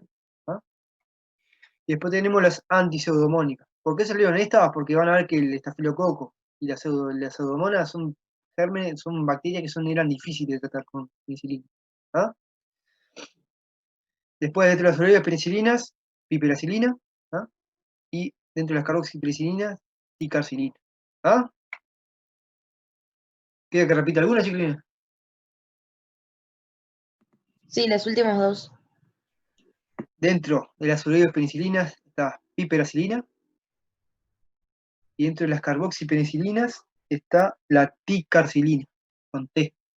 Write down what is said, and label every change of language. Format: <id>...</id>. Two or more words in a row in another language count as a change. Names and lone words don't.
<es>¿Ah? Y después tenemos las antipseudomónicas. ¿Por qué salieron estas? Porque van a ver que el estafilococo y la pseudomonas son gérmenes, son bacterias que eran difíciles de tratar con penicilina. ¿Ah? Después dentro de las ureidas penicilinas, piperacilina, ¿ah? Y dentro de las carboxipenicilinas, ticarcilina. ¿Ah? ¿Queda que repita alguna, chiquilina? Sí, las últimas dos. Dentro de las ureidas penicilinas está piperacilina y dentro de las carboxipenicilinas está la ticarcilina, con T.</es>